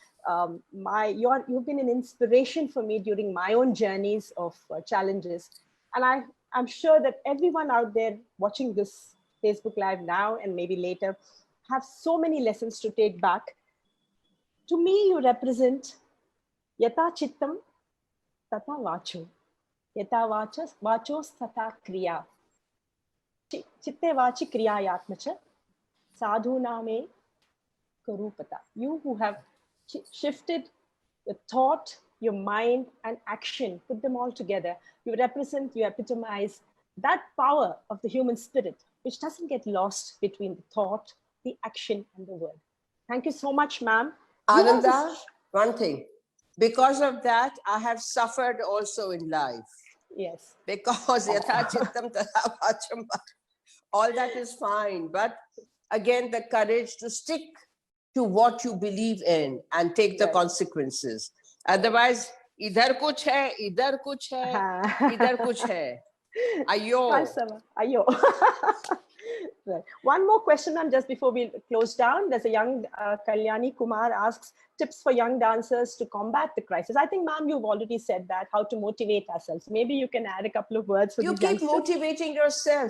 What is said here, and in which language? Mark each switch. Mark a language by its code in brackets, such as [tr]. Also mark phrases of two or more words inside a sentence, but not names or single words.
[en] You've been an inspiration for me during my own journeys of challenges. And I'm sure that everyone out there watching this Facebook Live now and maybe later have so many lessons to take back. To me, you represent [sa] यथा चित्तं तथा वाचो यथा वाचः तथा क्रिया. चित्ते वाचि क्रियायां च साधूनाम् एकरूपता. [en] You who have shifted the thought, your mind, and action, put them all together. You epitomize that power of the human spirit, which doesn't get lost between the thought, the action, and the word. Thank you so much, ma'am. Ananda, one thing. Because of that, I have suffered also in life. Yes. Because [sa] यथा चित्तं तथा वाचं, [en] all that is fine. But again, the courage to stick to what you believe in and take the consequences. [hi] Otherwise, इधर कुछ है, इधर कुछ है, इधर कुछ है. Ayo. Ayo. [en] Right. One more question, ma'am, just before we close down. There's a young Kalyani Kumar asks tips for young dancers to combat the crisis. I think, ma'am, you've already said that, how to motivate ourselves. Maybe you can add a couple of words for you these keep youngsters. Motivating yourself.